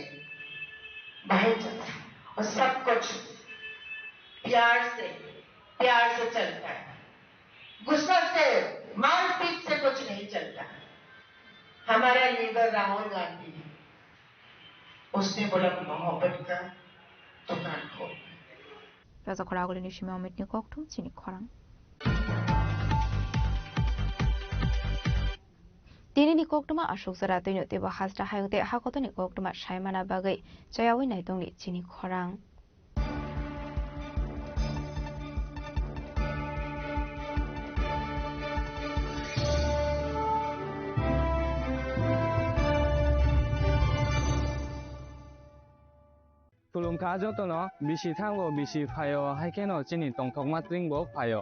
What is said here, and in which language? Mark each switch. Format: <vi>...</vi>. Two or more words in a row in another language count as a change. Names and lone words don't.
<hi>भाई और सब कुछ प्यार से चलता है, गुस्सा से, मारपीट से कुछ नहीं चलता। हमारा लीडर राहुल गांधी, उसने बोला मोहब्बत का दुकान खोल।</hi> <trp>राजाखरागुलिनि सिमाव मिटनि कक्थुम चिनि खरां। दिनैनि कक्टुमा अशोक जरा दैनो तेबा हाजरा हायते हाकतनि कक्टुमा सायमाना बागै जयावै नायदंनि चिनि खरां। Tulungka jotono bisi thango bisi phayo haikeno chini tongthokma tringbo phayo</trp>